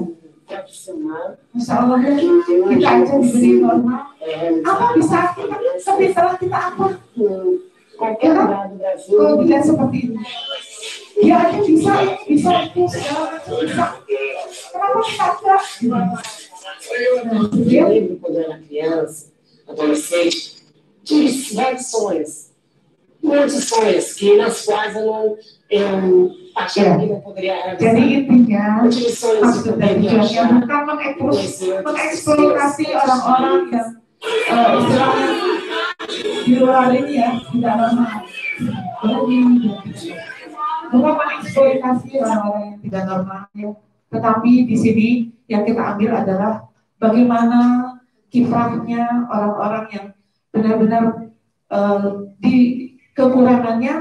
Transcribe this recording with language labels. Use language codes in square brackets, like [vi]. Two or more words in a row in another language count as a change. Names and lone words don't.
[ar] ما شاء الله, [id] kita aja diberi normal. Apa bisa kita? Tapi setelah kita apa? Ya kan? Kalau dilihat seperti ini, dia aja bisa itu segala macam bisa. Kenapa kita enggak? [pt] Eu lembro quando eu era criança, adolescente, tive vários sonhos. Muitos sonhos nas quais eu achava que não poderia realizar. [id] Jadi intinya, [pt] Eu tive sonhos de [id] maksud [pt] poder [id] dari [pt] viajar, [id] bukan mengeksploitasi orang-orang yang istilahnya di luar ini ya, tidak normal. Bukan mengeksploitasi orang-orang yang tidak normal ya. Tetapi di sini yang kita ambil adalah bagaimana kiprahnya orang-orang yang benar-benar di kekurangannya.